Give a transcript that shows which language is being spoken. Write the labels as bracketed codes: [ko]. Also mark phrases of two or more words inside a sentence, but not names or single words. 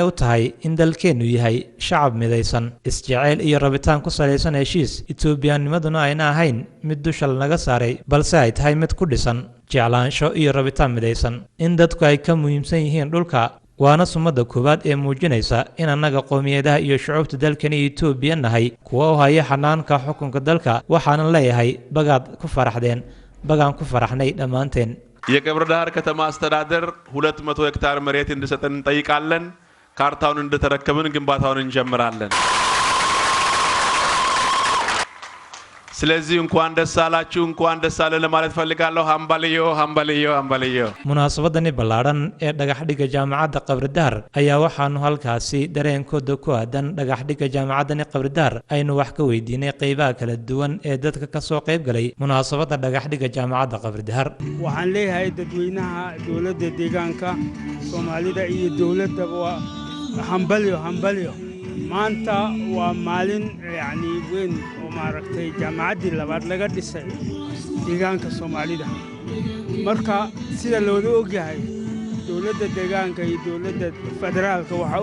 [so] u tahay in dalkeenu yahay shacab midaysan isjecel iyo rabitaan ku saleysan heshiis Itoobiyaanimaduna ayna ahayn mid dusha laga saaray balse ay tahay mid ku dhisan jeclaansho iyo rabitaan midaysan in dadku ay ka muhiimsan yihiin dhulka waana sumada koowaad ee muujinaysa in annaga qowmiyadaha iyo shucuubta dalkan Itoobiya nahay kuwa u haya xanaanka xukunka dalka waxaan leeyahay bagaad ku faraxdeen bagaan ku faraxnay dhamaanteen [am] የገብረዳህር ከተማ አስተዳደር 200 ሄክታር መሬት እንዲሰጠን እንጠይቃለን ካርታውን እንደተረከብን ግንባታውን እንጀምራለን ስለዚህ እንኳን ደስ አላችሁ እንኳን ደስ አለ ለማለት ፈልጋለሁ ሃምባልዮ [so] munaasabadani ballaaran ee dhagax dhiga jaamacadda Qabridahar ayaa waxaanu halkaasi dareenkooda ku aadan dhagax dhiga jaamacadani Qabridahar aynu wax ka weydiinay qaybaha kala duwan ee dadka ka soo qayb galay munaasabadda dhagax dhiga jaamacadda Qabridahar waxaan leeyahay dadweynaha dawladda deegaanka Soomaalida iyo dawladda hambalyo maanta waa maalin yani weyn oo maaragtay jaamacaddii labaad laga dhisay deegaanka Soomaalida marka sida loo ogyahay dawladda deegaanka iyo dawladda federaalka waxa